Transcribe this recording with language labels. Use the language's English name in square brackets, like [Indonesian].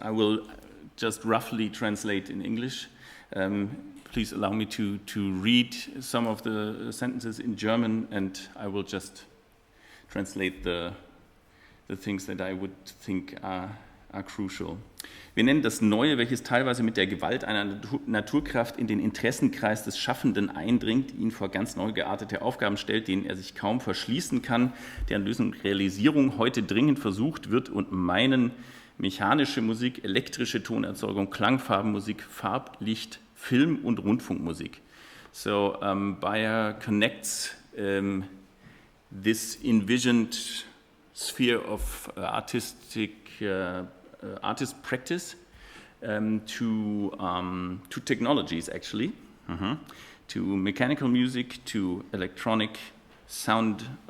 [English] I will just roughly translate in English. Please allow me to read some of the sentences in German, and I will just translate the things that I would think are crucial. [German] Wir nennen das Neue, welches teilweise mit der Gewalt einer Naturkraft in den Interessenkreis des Schaffenden eindringt, ihn vor ganz neu geartete Aufgaben stellt, denen er sich kaum verschließen kann, deren Lösung und Realisierung heute dringend versucht wird und meinen mechanische Musik, elektrische Tonerzeugung, Klangfarbenmusik, Farblicht, Film- und Rundfunkmusik. [English] So Bayer connects this envisioned sphere of artistic artist practice to technologies, actually, to mechanical music, to electronic sound